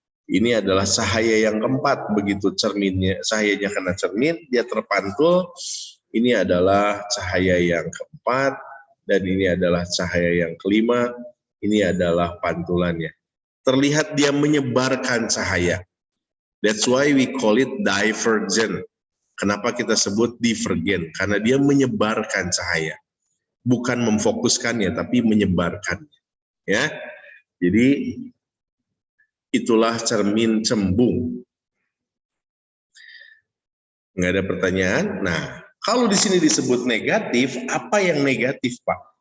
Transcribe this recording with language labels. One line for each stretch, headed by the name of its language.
Indonesian: Ini adalah cahaya yang keempat. Begitu cahayanya kena cermin, dia terpantul. Ini adalah cahaya yang keempat, dan ini adalah cahaya yang kelima. Ini adalah pantulannya. Terlihat dia menyebarkan cahaya.
English: That's why we call it divergent.
Indonesian: Kenapa kita sebut divergen? Karena dia menyebarkan cahaya, bukan memfokuskannya, tapi menyebarkannya. Ya, jadi itulah cermin cembung. Nggak ada pertanyaan? Nah, kalau di sini disebut negatif, apa yang negatif, Pak?